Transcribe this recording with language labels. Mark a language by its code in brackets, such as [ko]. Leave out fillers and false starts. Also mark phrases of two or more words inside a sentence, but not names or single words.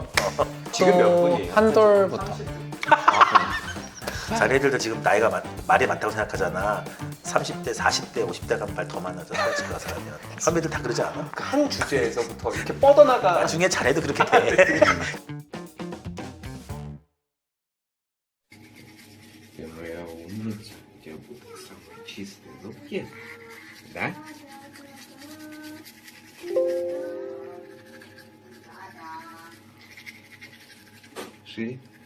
[ko] 지금 몇 또 분이에요? 한돌부터. 자네들도 지금 나이가 말이 많다고 생각하잖아. 30대, 40대, 50대 가면 말 더 많아져. 솔직히 사람이야. 선배들 다 그러지 않아? 한 주제에서부터 이렇게 뻗어나가 나중에 자네도 그렇게 돼. [ru] Eu умница, у тебя будут самые чистые зубки, да? Шире.